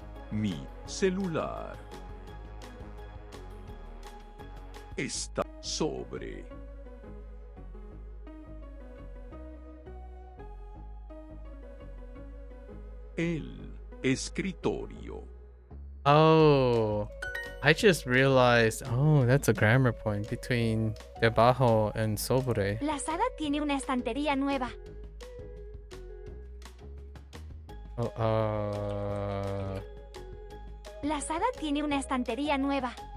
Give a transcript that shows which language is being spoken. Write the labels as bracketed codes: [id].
[es] Mi celular está sobre el escritorio. [en] Oh, I just realized. Oh, that's a grammar point between debajo and sobre. [es] La sala tiene una estantería nueva. [en] Oh, [es] La sala tiene una estantería nueva.